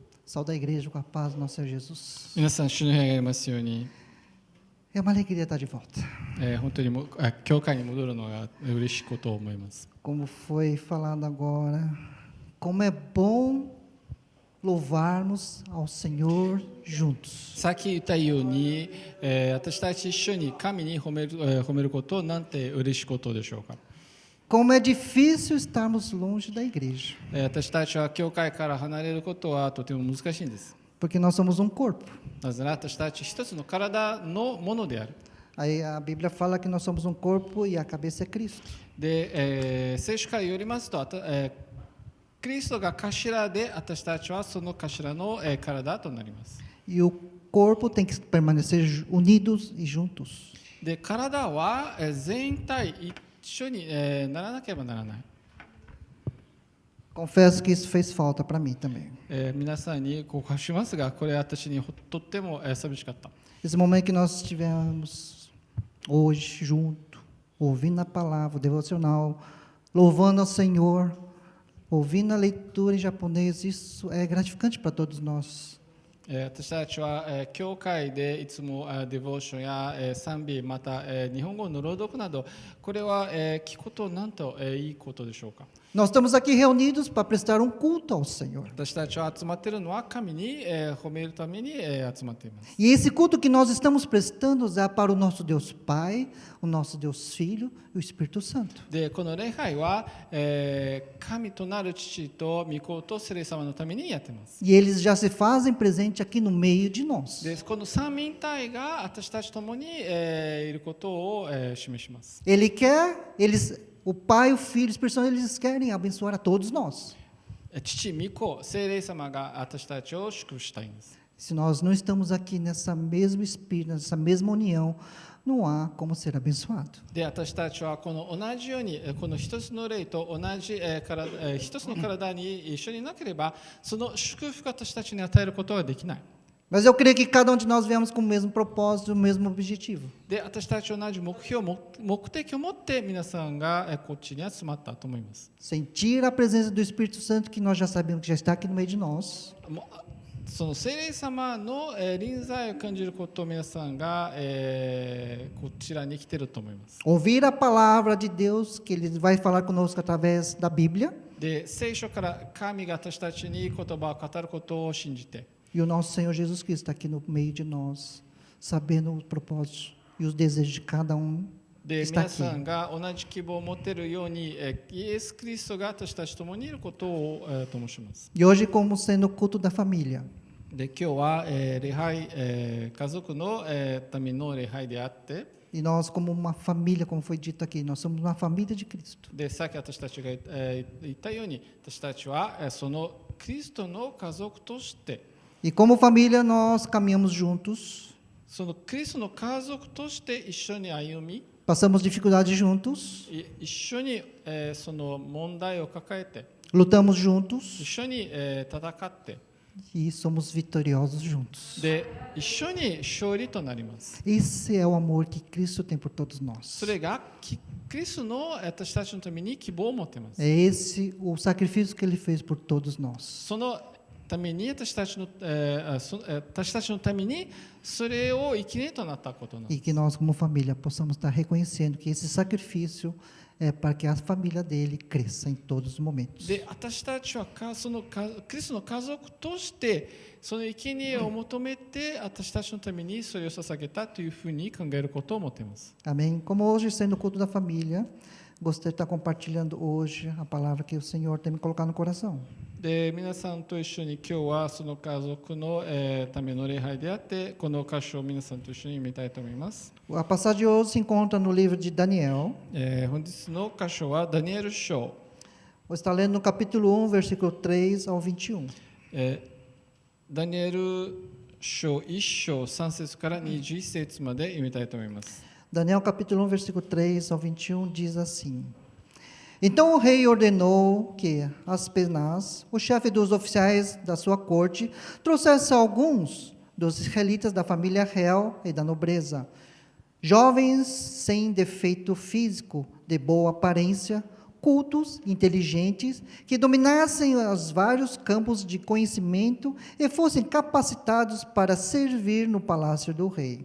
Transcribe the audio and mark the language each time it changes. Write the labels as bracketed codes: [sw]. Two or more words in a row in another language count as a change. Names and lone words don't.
[pt] Saúde a igreja com a paz do nosso Senhor Jesus. [ja] 皆さん、主の平安がありますように、 [pt] É uma alegria estar de volta. [ja] 本当に教会に戻るのが嬉しいことを思います。 [pt] Como foi falado agora, como é bom louvarmos ao Senhor juntos. [ja] さっき言ったように、私たち一緒に神に褒めることなんて嬉しいことでしょうか。 [pt] Como é difícil estarmos longe da igreja, [ja] 私たちは教会から離れることはとても難しいんです。 [pt] porque nós somos um corpo. [ja] なぜなら私たち一つの体のものである。 [pt] Aí a Bíblia fala que nós somos um corpo e a cabeça é Cristo. [ja] で、聖書からよりますと、キリストが頭で私たちはその頭の、体となります。 [pt] E o corpo tem que permanecer unidos e juntos. [ja] で、体は全体一緒に、ならなければならない。 [pt] Confesso que isso fez falta para mim também. [ja] 皆さんに告白しますが、これ私にとっても寂しかった。 [pt] Esse momento que nós tivemos hoje junto, ouvindo a palavra, o devocional, louvando ao Senhor, ouvindo a leitura em japonês, isso é gratificante para todos nós. [ja] 私たちは、教会でいつもデボーションや、賛美、また、日本語の朗読など、これは、聞くことなんと、いいことでしょうか。 [pt] Nós estamos aqui reunidos para prestar um culto ao Senhor. [ja] 私たちは集まっているのは神に、褒めるために、集まっています。 [pt] E esse culto que nós estamos prestando é para o nosso Deus Pai, o nosso Deus Filho e o Espírito Santo. [ja] で、この礼拝は、神となる父と御子と聖霊様のためにやっています。 [pt] E eles já se fazem presente aqui no meio de nós. [ja] で、この三位一体が私たちともに、いることを、示します。 [pt] Ele quer, o Pai, o Filho e o Espírito Santo, eles querem abençoar a todos nós. [ja] 父、御子、聖霊様が私たちを祝福したいんです。 [pt] Se nós não estamos aqui nessa mesmo espírito, nessa mesma união, não há como ser abençoado. [ja] で、私たちはこの同じようにこの一つの霊と同じ一つの体に一緒になければその祝福を私たちに与えることはできない。 [pt] Mas eu creio que cada um de nós viemos com o mesmo propósito, o mesmo objetivo. [ja] で、私たち同じ目標、目的を持って皆さんがこっちに集まったと思います。 [pt] Sentir a presença do Espírito Santo, que nós já sabemos que já está aqui no meio de nós. [ja] その聖霊様の臨在を感じることを皆さんがこちらに来ていると思います。 [pt] Ouvir a palavra de Deus, que Ele vai falar conosco através da Bíblia. [ja] で、聖書から神が私たちに言葉を語ることを信じて。 [pt] E o nosso Senhor Jesus Cristo está aqui no meio de nós, sabendo o propósito e os desejos de cada um que [ja] で、 [pt] está [ja] 皆さ [pt] aqui. [ja] んが同じ希望を持っているように、イエス・キリストが私たちともにいることをと申します。 [pt] E hoje, como sendo o culto da família, [ja] で、今日は、礼拝、家族の、ための礼拝であって、 [pt] e nós, como uma família, como foi dito aqui, nós somos uma família de Cristo. [ja] で、さっき私たちが言ったように、私たちはそのキリストの家族として、 [pt] E como família, nós caminhamos juntos, [ja] そのキリストの家族として一緒に歩み、 [pt] passamos dificuldades juntos, [ja] 一緒に、その問題を抱えて、 [pt] lutamos [ja] 一 [pt] juntos [ja] 緒に、戦って、 [pt] e somos vitoriosos juntos. [ja] で、一緒に勝利となります。 [pt] Esse é o amor que Cristo tem por todos nós. [ja] それがキリストの私たちのために希望を持っています。 [pt] É esse o sacrifício que Ele fez por todos nós. [ja] そのために私たちのためにそれを生きねとなったことなんで [pt] E [ja] す。 [pt] que nós, como família, possamos estar reconhecendo que esse sacrifício é para que a família dele cresça em todos os momentos. [ja] で、私たちはそのキリストの家族としてその生贄を求めて私たちのためにそれを捧げたというふうに考えることを思っています。 [pt] Amém? Como hoje, sendo o culto da família, gostaria de estar compartilhando hoje a palavra que o Senhor tem me colocado no coração. [ja] で、皆さんと一緒に今日はその家族の、ための礼拝であってこの箇所を皆さんと一緒に見たいと思います。 [pt] A passagem de hoje se encontra no livro de Daniel. [ja] 本日の箇所はダニエル書、 [pt] Vou estar lendo no capítulo 1, versículo 3 ao 21. [ja] ダニエル書1章3節から21節まで読みたいと思います。 [pt] Daniel capítulo 1, versículo 3 ao 21 diz assim: Então o rei ordenou que Aspenaz, o chefe dos oficiais da sua corte, trouxesse alguns dos israelitas da família real e da nobreza, jovens sem defeito físico, de boa aparência, cultos, inteligentes, que dominassem os vários campos de conhecimento e fossem capacitados para servir no palácio do rei.